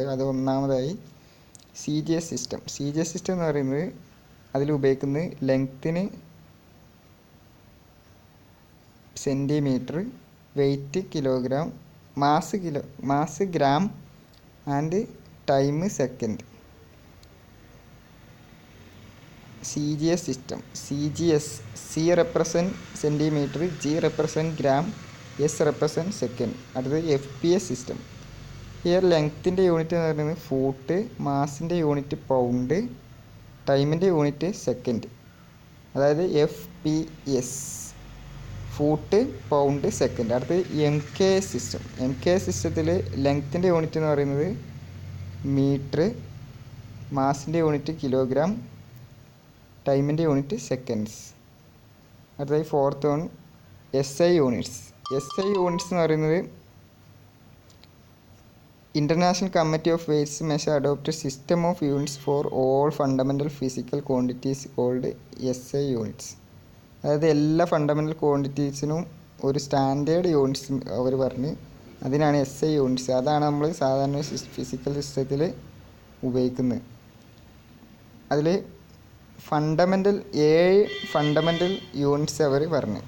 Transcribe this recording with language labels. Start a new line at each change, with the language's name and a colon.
Malayalam: അത് ഒന്നാമതായി CGS system. CGS system എന്ന് പറയുന്നത് അതിൽ ഉപയോഗിക്കുന്നത് ലെങ്ത്തിന് centimetre, weight kilogram, mass gram and time second.
English: CGS system. CGS, C represent centimetre, G represent gram, S represent second.
Malayalam: അടുത്തത് FPS system. Here ലെങ്ത്തിൻ്റെ unit എന്ന് പറയുന്നത് foot, മാസിൻ്റെ unit pound, ടൈമിൻ്റെ unit second. അതായത് FPS, foot, pound, second. അടുത്ത് MK system. MK സിസ്റ്റത്തിൽ ലെങ്ത്തിൻ്റെ unit എന്ന് പറയുന്നത് metre, മാസിൻ്റെ unit kilogram, ടൈമിൻ്റെ യൂണിറ്റ് സെക്കൻഡ്സ്.
English: അടുത്തതായി fourth one SI units.
Malayalam: SI units എന്ന് പറയുന്നത്
English: International Committee of Weights Measure adopted system of units for all fundamental physical quantities called SI units.
Malayalam: അതായത് എല്ലാ fundamental ക്വാണ്ടിറ്റീസിനും ഒരു സ്റ്റാൻഡേർഡ് യൂണിറ്റ്സ് അവർ പറഞ്ഞ് അതിനാണ് SI units. അതാണ് നമ്മൾ സാധാരണ ഫിസിക്കൽ സിസ്റ്റത്തിൽ ഉപയോഗിക്കുന്നത്. അതിൽ ഫണ്ടമെൻ്റൽ 7 ഫണ്ടമെൻ്റൽ യൂണിറ്റ്സ് അവർ പറഞ്ഞ്.